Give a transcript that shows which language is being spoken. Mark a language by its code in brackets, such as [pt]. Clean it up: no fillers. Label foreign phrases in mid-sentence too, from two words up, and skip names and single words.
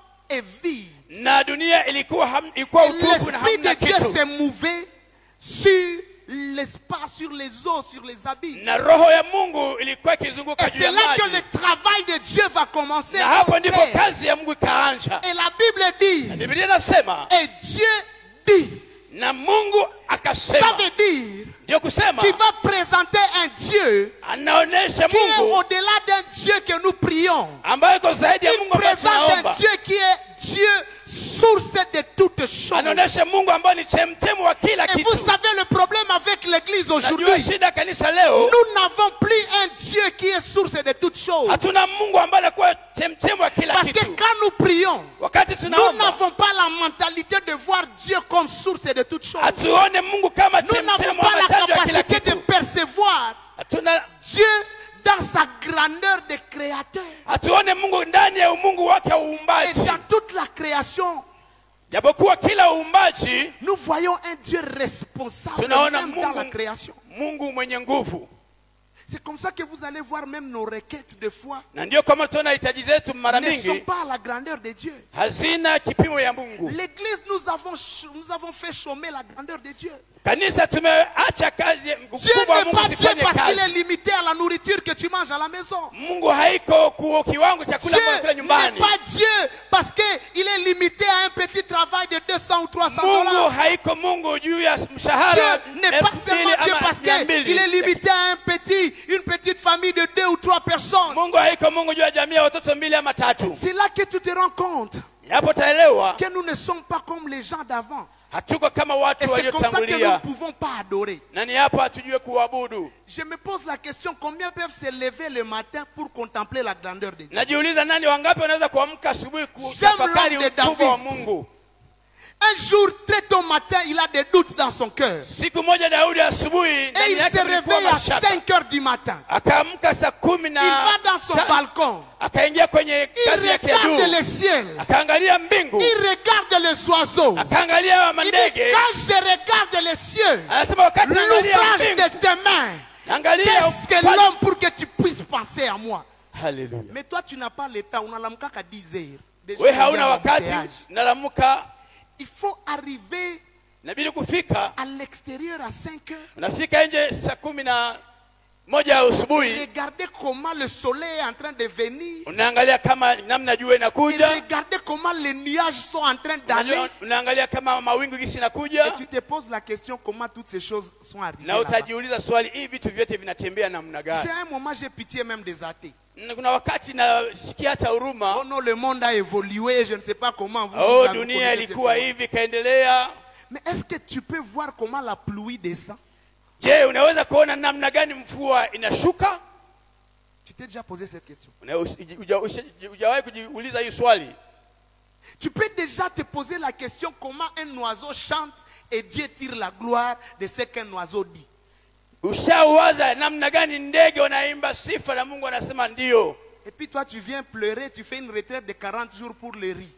[fr] est vide. [sw] Na dunia ilikuwa utupu na hamna kitu. [fr] L'esprit de Dieu s'est mouvé sur l'espace, sur les eaux, sur les abysses. [sw] Na roho ya Mungu ilikuwa ikizunguka juu ya maji. [fr] Et c'est là que le travail de Dieu va commencer. [sw] Na hapo ndipo kazi ya Mungu ikaanza. [fr] Et la Bible dit, [sw] na Biblia inasema, [fr] et Dieu dit, [sw] na Mungu akasema, [fr] ça veut dire [sw] ndio kusema [fr] qui va présenter un Dieu [sw] anaonesha [fr] qui est [sw] Mungu [fr] au-delà d'un Dieu que nous prions. [sw] ambaye iko zaidi ya [fr] Il [sw] Mungu ambaye [fr] présente [sw] tunaomba. [fr] un Dieu qui est Dieu source de toutes choses. [sw] Anaonesha Mungu ambaye ni chemchemi wa kila [fr] Et [sw] kitu. [fr] vous savez le problème avec l'église aujourd'hui. [sw] Najua shida kanisa leo. [fr] Nous n'avons plus un Dieu qui est source de toutes choses. [sw] Hatuna Mungu ambaye anakuwa chemchemi wa kila [fr] Parce que [sw] kitu. [fr] quand nous prions, [sw] Wakati [fr] nous [sw] tunaomba, [fr] n'avons pas la mentalité de voir Dieu comme source de toutes choses. [sw] hatuone Mungu kama [fr] Nous n'avons [sw] chemchemi [fr] pas [sw] wa [fr] la [sw] chanzo ya kila [fr] capacité de [sw] kitu. [fr] percevoir [sw] Hatuna [fr] Dieu dans sa grandeur de créateur. [sw] hatuone Mungu ndani ya umungu wake wa [fr] Et [sw] uumbaji. [fr] dans toute la création, [sw] Japokuwa kila uumbaji [fr] nous voyons un Dieu responsable [sw] tunaona [fr] même dans la création. [sw] Mungu mwenye nguvu. [fr] C'est comme ça que vous allez voir même nos requêtes de foi [sw] Na ndio kama tunaona hitaji zetu mara [fr] ne sont [sw] mingi [fr] pas à la grandeur de Dieu. [sw] hazina kipimo ya Mungu. [fr] L'église, nous avons fait chômer la grandeur de Dieu. [sw] Kanisa tumeacha kazi [fr] Dieu [sw] ukubwa wa [fr] n'est [sw] Mungu [fr] pas Dieu [sw] sifanye [fr] parce qu'il est [sw] kazi. [fr] limité à la nourriture que tu manges à la maison. [sw] Mungu haiko kwa kiwango cha kula [fr] Dieu [sw] kula [fr] n'est [sw] nyumbani. [fr] pas Dieu parce qu'il est limité à un petit travail de 200 ou 300 [sw] Mungu [fr] dollars. [sw] haiko Mungu juu ya mshahara [fr] Dieu n'est pas seulement Dieu parce qu'il est limité à une petite famille de 2 ou 3 personnes. [sw] Mungu haiko Mungu juu ya jamii ya watoto 2 ama 3. [fr] C'est là que tu te rends compte [sw] Hapo taelewa [fr] que nous ne sommes pas comme les gens d'avant. [sw] hatuko kama [fr] Et [sw] watu [fr] c'est comme ça que nous ne [sw] waliotangulia. [fr] pouvons pas adorer. [sw] Na ni hapo hatujue kuabudu. [fr] Je me pose la question, combien peuvent se lever le matin pour contempler la grandeur de Dieu? [sw] Najiuliza nani wangapi wanaweza kuamka asubuhi [fr] J'aime [sw] kutafakari [fr] l'homme de [sw] ukubwa wa [fr] David. [sw] Mungu. [fr] Un jour, très tôt matin, il a des doutes dans son cœur. [sw] Siku moja Daudi asubuhi [fr] Et [sw] ndani [fr] il [sw] yake [fr] se [sw] kulikuwa [fr] réveille à [sw] mashaka. [fr] 5 heures du matin. [sw] Akaamka saa 10 [fr] Il va dans son balcon. [sw] akaingia kwenye [fr] Il [sw] kazi yake ya [fr] regarde [sw] juu. [fr] le ciel. [sw] Akaangalia mbingu. [fr] Il regarde les oiseaux. [sw] Akaangalia [fr] Il dit, [sw] mandege. [fr] quand je regarde les cieux, [sw] Anasema wakati naangalia [fr] l'ouvrage [sw] mbingu. [fr] de tes mains, [sw] Angalia [fr] qu'est-ce que l'homme pour que tu puisses penser à moi? Hallelujah. Mais toi, tu n'as pas le temps. On a l'amka qu'à 10 heures. Déjà, [sw] Wewe [fr] il y a [sw] hauna [fr] un [sw] wakati [fr] embouteillage. [sw] nalamuka [fr] Il faut arriver [sw] inabidi kufika. [fr] à l'extérieur à 5 heures. [sw] Unafika nje saa 11 asubuhi. [fr] Regardez comment le soleil est en train de venir. [sw] Unaangalia kama namna jua [fr] Et [sw] inakuja. [fr] regardez comment les nuages sont en train d'aller. [sw] Unaangalia kama mawingu gisi [fr] Et [sw] inakuja. [fr] tu te poses la question comment toutes ces choses sont arrivées. [sw] Na [fr] là-bas. [sw] utajiuliza swali, hivi vitu vyote vinatembea namna gani? [fr] C'est à un moment j'ai pitié même des athées. [sw] Kuna wakati nasikia hata huruma. [fr] Oh non, le monde a évolué, je ne sais pas comment vous. [sw] Oh, [fr] vous [sw] dunia [fr] connaissez [sw] ilikuwa [fr] cette [sw] hivi kaendelea. [fr] Mais est-ce que tu peux voir comment la pluie descend? [sw] Je, unaweza kuona namna gani mvua inashuka? [fr] Tu t'es déjà posé cette question? [sw] Hujawahi kujiuliza hii swali? [fr] Tu peux déjà te poser la question comment un oiseau chante et Dieu tire la gloire de ce qu'un oiseau dit. [sw] Ushawaza namna gani ndege wanaimba sifa na Mungu anasema ndio. [fr] Et puis toi tu viens pleurer, tu fais une retraite de 40 jours pour le riz.